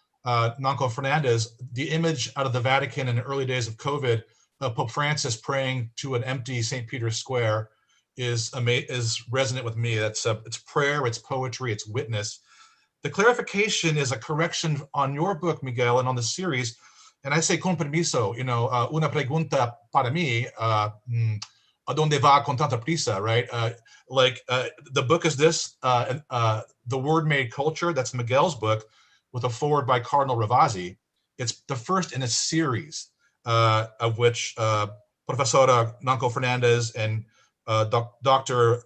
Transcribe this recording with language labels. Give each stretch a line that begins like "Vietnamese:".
English: Nanco Fernandez. The image out of the Vatican in the early days of COVID, Pope Francis praying to an empty St. Peter's Square is resonant with me. It's prayer, it's poetry, it's witness. The clarification is a correction on your book, Miguel, and on the series. And I say
Spanish: con permiso, una pregunta para mí, a donde va con tanta prisa,
English: right? The book is this, The Word Made Culture, that's Miguel's book, with a foreword by Cardinal Ravasi. It's the first in a series of which Professora Nanco Fernandez and Dr.